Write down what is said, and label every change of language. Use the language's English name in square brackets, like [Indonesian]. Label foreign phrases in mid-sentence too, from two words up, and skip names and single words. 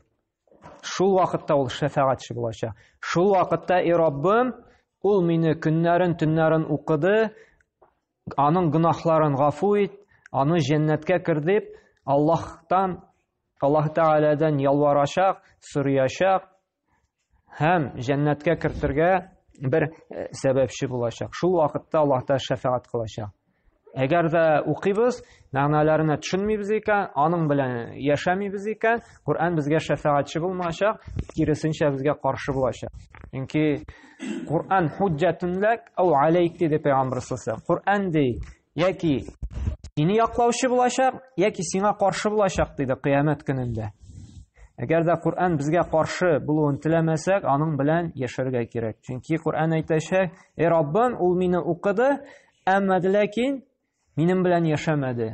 [Tatar] Шул вакытта ул шәфәгатьче булачак. Шул вакытта Раббым, ул мине көннәрен, төннәрен укыды, аның гынаһларын гафу ит, аны җәннәткә кер дип, Аллаһ Тәгаләдән ялварачак, сорыячак һәм җәннәткә кертергә бер сәбәпче булачак. Шул вакытта Аллаһ та шәфәгать кылачак. Әгәр дә укыйбыз, мәгънәләренә төшенмибез икән, аның белән яшәмибез икән, Кур'ан безгә шәфәгатьче булмаячак, киресенчә безгә каршы булачак. [Arabic] Чөнки القرآن حجة لك أو عليك [Tatar] диде Пәйгамбер саллаллаһу. Кур'ан ди, яки сине яклаучы булачак, яки сиңа каршы булачак диде кыямәт көнендә. Әгәр дә Кур'ан безгә каршы булуын теләмәсәк, аның белән яшәргә кирәк. Чөнки Кур'ан әйтәчәк: Раббым, ул мине укыды, әмма ләкин минем белән яшәмәде.